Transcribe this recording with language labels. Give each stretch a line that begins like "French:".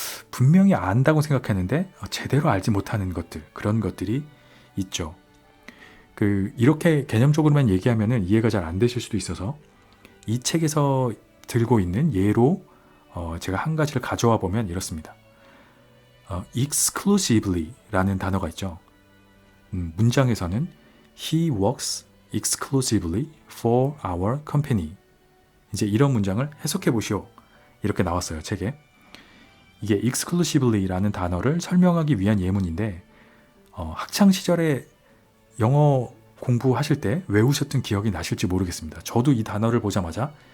Korean: 분명히 안다고 생각했는데 제대로 알지 못하는 것들, 그런 것들이 있죠. 이렇게 개념적으로만 얘기하면 이해가 잘 안 되실 수도 있어서 이 책에서 들고 있는 예로 제가 한 가지를 가져와 보면 이렇습니다. exclusively 라는 단어가 있죠. 문장에서는
English: He works exclusively for our company.
Korean: 이제 이런 문장을 해석해 보시오, 이렇게 나왔어요, 책에. 이게 exclusively 라는 단어를 설명하기 위한 예문인데 학창 시절에 영어 공부하실 때 외우셨던 기억이 나실지 모르겠습니다. 저도 이 단어를 보자마자